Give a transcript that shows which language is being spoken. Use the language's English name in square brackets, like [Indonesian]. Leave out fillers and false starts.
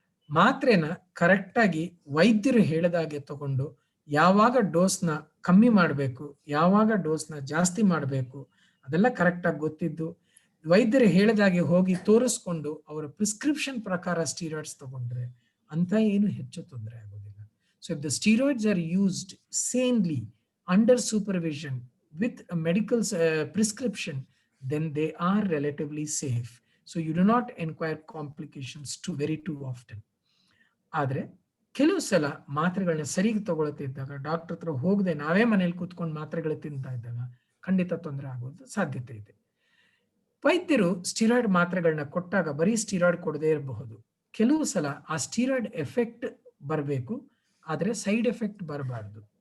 [Kannada] ಮಾತ್ರೆನ correct ಆಗಿ ವೈದ್ಯರು ಹೇಳಿದಾಗೆ ತಗೊಂಡು, ಯಾವಾಗ ಡೋಸ್ನ ಕಮ್ಮಿ ಮಾಡಬೇಕು, ಯಾವಾಗ ಡೋಸ್ನ ಜಾಸ್ತಿ ಮಾಡಬೇಕು, ಅದೆಲ್ಲ ಕರೆಕ್ಟ್ ಆಗಿ ಗೊತ್ತಿದ್ದು, ವೈದ್ಯರು ಹೇಳಿದಾಗೆ ಹೋಗಿ ತೋರಿಸ್ಕೊಂಡು ಅವರ ಪ್ರಿಸ್ಕ್ರಿಪ್ಷನ್ ಪ್ರಕಾರ ಸ್ಟೀರಾಯ್ಡ್ಸ್ ತಗೊಂಡ್ರೆ ಅಂತ ಏನು ಹೆಚ್ಚು ತೊಂದರೆ ಆಗೋದಿಲ್ಲ. [English] So if the steroids are used sanely under supervision with a medical prescription, then they are relatively safe. So you do not enquire complications too often. [Kannada] ಆದ್ರೆ ಕೆಲವು ಸಲ ಮಾತ್ರೆಗಳನ್ನ ಸರಿಗೆ ತಗೊಳ್ತಿದ್ದಾಗ, ಡಾಕ್ಟರ್ ಹತ್ರ ಹೋಗದೆ ನಾವೇ ಮನೇಲಿ ಕೂತ್ಕೊಂಡು ಮಾತ್ರೆಗಳು ತಿಂತಾ ಇದ್ದಾಗ ಖಂಡಿತ ತೊಂದರೆ ಆಗೋದು ಸಾಧ್ಯತೆ ಇದೆ. ವೈದ್ಯರು ಸ್ಟೀರಾಯ್ಡ್ ಮಾತ್ರೆಗಳನ್ನ ಕೊಟ್ಟಾಗ ಬರೀ ಸ್ಟೀರಾಯ್ಡ್ ಕೊಡದೇ ಇರಬಹುದು. ಕೆಲವು ಸಲ ಆ ಸ್ಟೀರಾಯ್ಡ್ ಎಫೆಕ್ಟ್ ಬರಬೇಕು, ಆದ್ರೆ ಸೈಡ್ ಎಫೆಕ್ಟ್ ಬರಬಾರ್ದು.